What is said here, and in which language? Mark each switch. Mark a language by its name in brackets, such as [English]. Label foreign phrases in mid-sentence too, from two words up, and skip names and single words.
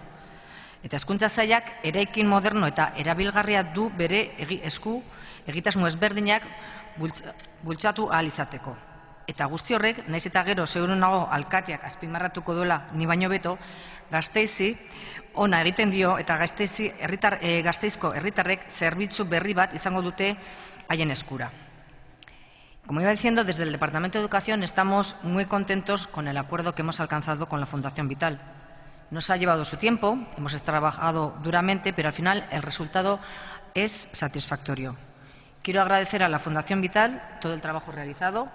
[Basque] Eta hezkuntza sailak eraikin moderno eta erabilgarria du bere esku egitasmo ezberdinak bultzatu ahal izateko. Eta guzti horrek, naiz eta gero seguru nago alkateak azpimarratuko duela ni baino beto, Gasteizi ona egiten dio eta Gasteizko herritarrek zerbitzu berri bat izango dute haien eskura. [Spanish] Como iba diciendo, desde el Departamento de Educación estamos muy contentos con el acuerdo que hemos alcanzado con la Fundación Vital. Nos ha llevado su tiempo, hemos trabajado duramente, pero al final el resultado es satisfactorio. Quiero agradecer a la Fundación Vital todo el trabajo realizado.